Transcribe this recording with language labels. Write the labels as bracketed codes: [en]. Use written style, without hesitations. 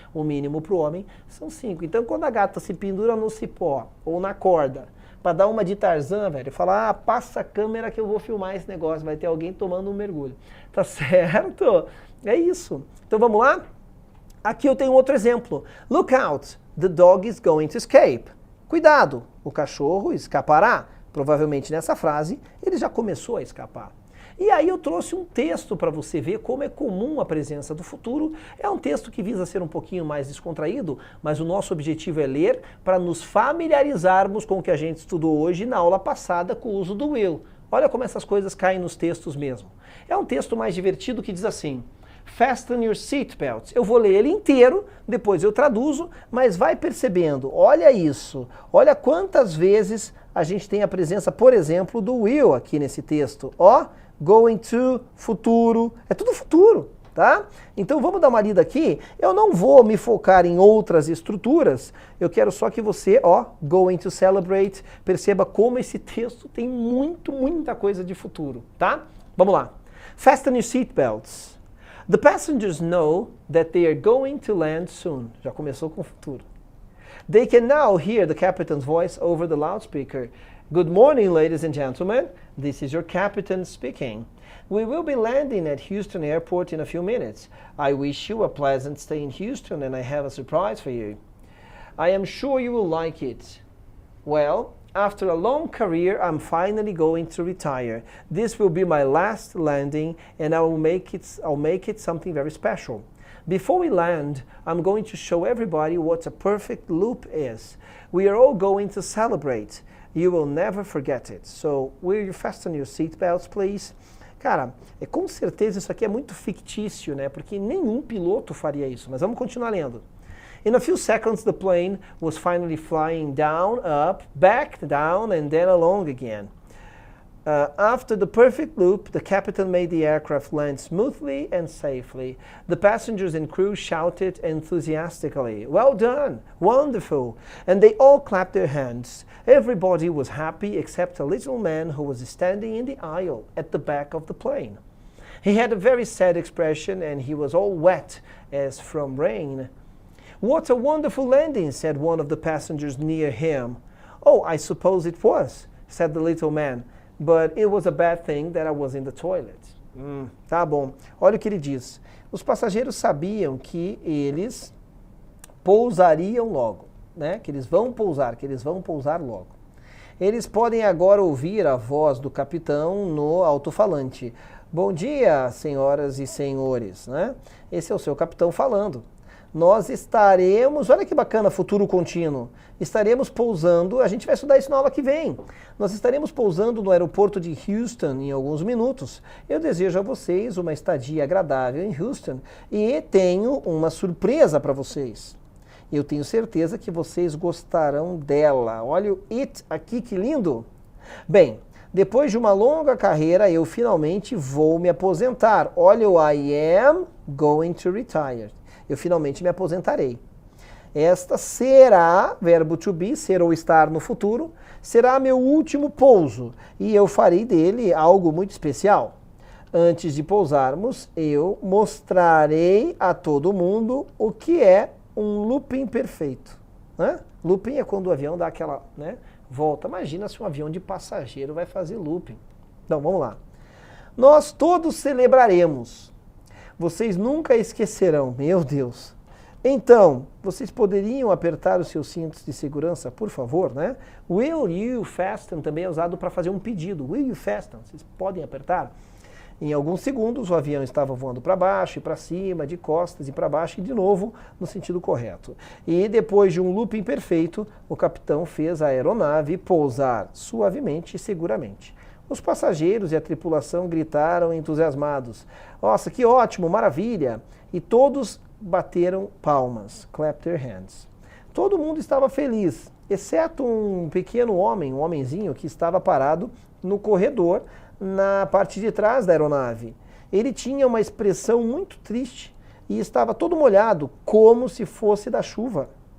[pt] O mínimo para o homem são 5. Então, quando a gata se pendura no cipó ou na corda, para dar uma de Tarzan, velho, falar, passa a câmera que eu vou filmar esse negócio, vai ter alguém tomando um mergulho. Tá certo? É isso. Então vamos lá? Aqui eu tenho outro exemplo. [en] Look out, the dog is going to escape. [pt] Cuidado, o cachorro escapará. Provavelmente nessa frase ele já começou a escapar. E aí eu trouxe um texto para você ver como é comum a presença do futuro. É um texto que visa ser um pouquinho mais descontraído, mas o nosso objetivo é ler para nos familiarizarmos com o que a gente estudou hoje na aula passada com o uso do will. Olha como essas coisas caem nos textos mesmo. É um texto mais divertido que diz assim: [en] Fasten your seatbelts. [pt] Eu vou ler ele inteiro, depois eu traduzo, mas vai percebendo, olha isso, olha quantas vezes a gente tem a presença, por exemplo, do will aqui nesse texto. Ó, going to, futuro, é tudo futuro, tá? Então vamos dar uma lida aqui. Eu não vou me focar em outras estruturas, eu quero só que você, ó, [en] going to celebrate, [pt] perceba como esse texto tem muita coisa de futuro, tá? Vamos lá. [en] Fasten your seatbelts. The passengers know that they are going to land soon. [pt] Já começou com o futuro. [en] They can now hear the captain's voice over the loudspeaker. Good morning, ladies and gentlemen. This is your captain speaking. We will be landing at Houston Airport in a few minutes. I wish you a pleasant stay in Houston and I have a surprise for you. I am sure you will like it. Well, after a long career, I'm finally going to retire. This will be my last landing and I'll make it something very special. Before we land, I'm going to show everybody what a perfect loop is. We are all going to celebrate. You will never forget it. So, will you fasten your seatbelts, please? [pt] Cara, com certeza isso aqui é muito fictício, né? Porque nenhum piloto faria isso. Mas vamos continuar lendo. [en] In a few seconds, the plane was finally flying down, up, back, down, and then along again. After the perfect loop, the captain made the aircraft land smoothly and safely. The passengers and crew shouted enthusiastically, "Well done! Wonderful!" And they all clapped their hands. Everybody was happy except a little man who was standing in the aisle at the back of the plane. He had a very sad expression and he was all wet as from rain. "What a wonderful landing," said one of the passengers near him. "Oh, I suppose it was," said the little man. "But it was a bad thing that I was in the toilet." [pt] Tá bom. Olha o que ele diz. Os passageiros sabiam que eles pousariam logo, né? Que eles vão pousar logo. Eles podem agora ouvir a voz do capitão no alto-falante. "Bom dia, senhoras e senhores", né? Esse é o seu capitão falando. Nós estaremos, olha que bacana, futuro contínuo, estaremos pousando, a gente vai estudar isso na aula que vem, nós estaremos pousando no aeroporto de Houston em alguns minutos. Eu desejo a vocês uma estadia agradável em Houston e tenho uma surpresa para vocês. Eu tenho certeza que vocês gostarão dela. Olha o it aqui, que lindo! Bem, depois de uma longa carreira, eu finalmente vou me aposentar. Olha o [en] I am going to retire. [pt] Eu finalmente me aposentarei. Esta será, verbo to be, ser ou estar no futuro, será meu último pouso e eu farei dele algo muito especial. Antes de pousarmos, eu mostrarei a todo mundo o que é um looping perfeito. Né? Looping é quando o avião dá aquela, né, volta. Imagina se um avião de passageiro vai fazer looping. Então, vamos lá. Nós todos celebraremos. Vocês nunca esquecerão, meu Deus. Então, vocês poderiam apertar os seus cintos de segurança, por favor, né? [en] Will you fasten [pt] também é usado para fazer um pedido. Will you fasten? Vocês podem apertar? Em alguns segundos, o avião estava voando para baixo e para cima, de costas e para baixo, e de novo no sentido correto. E depois de um looping perfeito, o capitão fez a aeronave pousar suavemente e seguramente. Os passageiros e a tripulação gritaram entusiasmados: "Nossa, que ótimo, maravilha!" E todos bateram palmas, [en] clap their hands. [pt] Todo mundo estava feliz, exceto um pequeno homem, um homenzinho que estava parado no corredor, na parte de trás da aeronave. Ele tinha uma expressão muito triste e estava todo molhado, como se fosse da chuva.